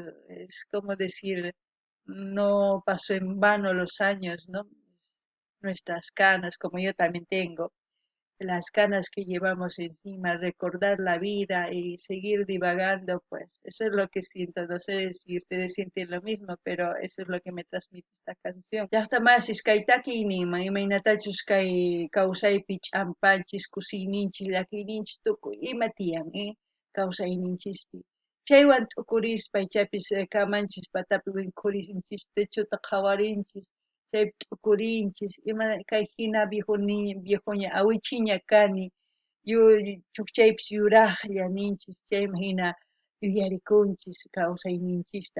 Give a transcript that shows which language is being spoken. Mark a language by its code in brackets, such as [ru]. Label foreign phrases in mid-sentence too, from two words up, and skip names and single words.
[es] Es como decir, no pasó en vano los años, ¿no? Nuestras canas, como yo también tengo, las canas que llevamos encima, recordar la vida y seguir divagando, pues eso es lo que siento. No sé si ustedes sienten lo mismo, pero eso es lo que me transmite esta canción. [qu] Llaqtamashis kay takiyniyman imaynatachus kay kawsaypi ch'ampanchis, kusiyninchis, llakiyninchis tukuy ima tiyan, kawsayninchispi. Chaywan t'ukurispa ichapis kamanchis patapi winqurinchis, techuta qhawarinchis, chaypi t'ukurinchis, ima kay hina viejuña awichiña kani, chukchaypis yuraqlla ninchis, chayman hina yuyarikunchis kawsayninchista.